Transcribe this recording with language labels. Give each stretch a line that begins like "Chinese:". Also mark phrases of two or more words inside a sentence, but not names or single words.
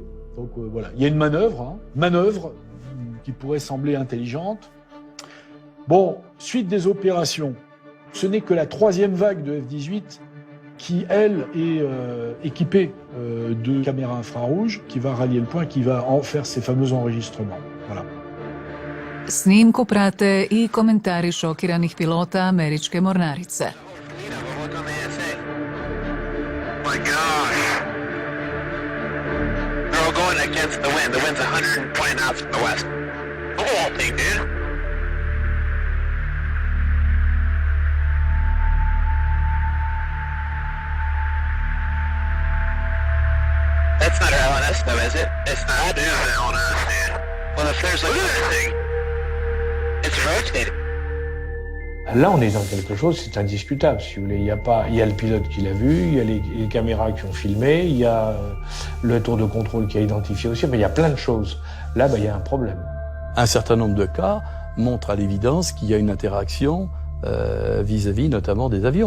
French: Donc voilà, il y a une manœuvre qui pourrait sembler intelligente. Bon, suite des opérations, ce n'est que la troisième vague de F-18 qui, elle, est équipée de caméras infrarouges, qui va rallier le point, qui va en faire ces fameux enregistrements. Voilà.
Croatian: Snimku prate i komentari šokiranih pilota američke mornarice.
English: They're all going against the wind. The wind's 120 knots from the west. The whole thing, dude. That's not our LNS, though, is it? It's not. That is the LNS, dude. Well, if there's like this thing, it's rotating.
French: Là, on est dans quelque chose, c'est indiscutable, si vous voulez. Il y a le pilote qui l'a vu, il y a les caméras qui ont filmé, il y a le tour de contrôle qui a identifié aussi, mais il y a plein de choses. Là, il y a un problème. Un certain nombre de cas montrent à l'évidence qu'il y a une interaction vis-à-vis notamment des avions.